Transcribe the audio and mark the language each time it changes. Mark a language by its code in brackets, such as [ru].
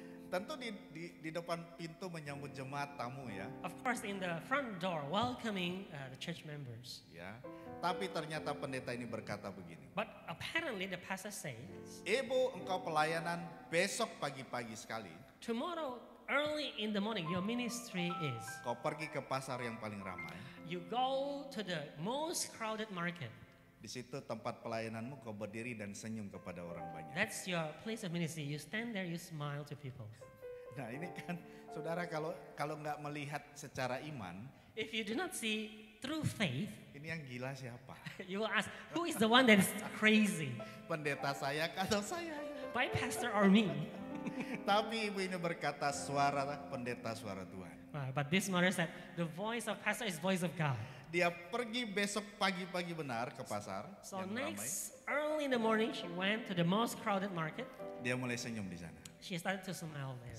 [id] Tentu di depan pintu menyambut jemaat tamu ya. [en] Of course, in the front door, welcoming the church members. [id] Ya. Tapi ternyata pendeta ini berkata begini. [en] But apparently the pastor says, [id] Ibu, engkau pelayanan besok pagi-pagi sekali. [en] tomorrow early in the morning, your ministry is, [id] Kau pergi ke pasar yang paling ramai. [en] you go to the most crowded market. [id] Di situ tempat pelayananmu kau berdiri dan senyum kepada orang banyak. [en] That's your place of ministry. You stand there, you smile to people. [id] Nah ini kan saudara kalau nggak melihat secara iman, [en] If you do not see through faith, [id] ini yang gila siapa? [en] you will ask, who is the one that is crazy? [id] Pendeta saya atau saya? [en] My pastor or me? [id] Tapi ibu ini berkata suara pendeta suara Tuhan. [en] But this mother said, the voice of pastor is voice of God. [id] Dia pergi besok pagi-pagi benar ke pasar [en] So [id] yang ramai. [en] next, early in the morning, she went to the most crowded market. [id] Dia mulai senyum di sana. [en] She started to smile there.